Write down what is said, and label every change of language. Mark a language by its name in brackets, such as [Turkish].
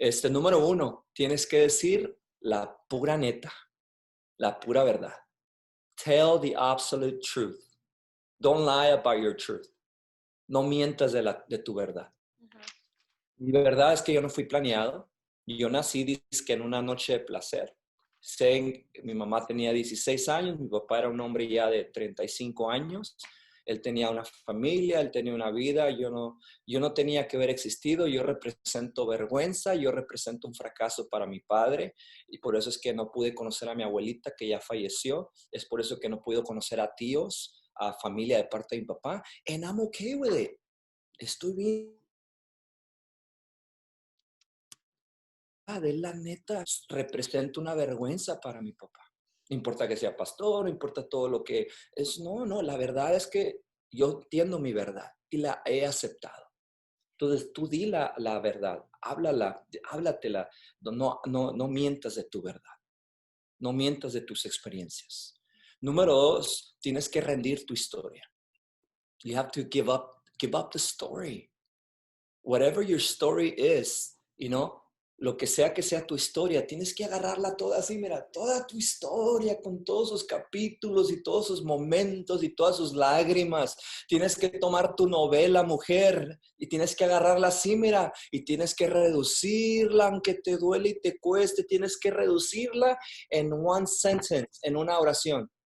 [Spanish] Número 1, tienes que decir la pura neta, la pura verdad. [English] Tell the absolute truth. Don't lie about your truth. [Spanish] No mientas de tu verdad. Mi verdad es que yo no fui planeado. Yo nací dizque en una noche de placer. Mi mamá tenía 16 años, mi papá era un hombre ya de 35 años. Él tenía una familia, él tenía una vida, yo no tenía que haber existido. Yo represento vergüenza, yo represento un fracaso para mi padre y por eso es que no pude conocer a mi abuelita que ya falleció. Es por eso que no pude conocer a tíos, a familia de parte de mi papá. [English] And I'm okay with it. [Spanish] Estoy bien. De la neta, representa una vergüenza para mi papá. No importa que sea pastor, no importa todo lo que es. No, la verdad es que yo entiendo mi verdad y la he aceptado. Entonces, tú di la verdad, háblatela. No mientas de tu verdad. No mientas de tus experiencias. Número 2, tienes que rendir tu historia. [English] You have to give up the story. Whatever your story is, [Spanish] lo que sea tu historia, tienes que agarrarla toda así, mira, toda tu historia con todos sus capítulos y todos sus momentos y todas sus lágrimas. Tienes que tomar tu novela, mujer, y tienes que agarrarla así, mira, y tienes que reducirla, aunque te duele y te cueste, tienes que reducirla en [English] one sentence, [Spanish] en una oración.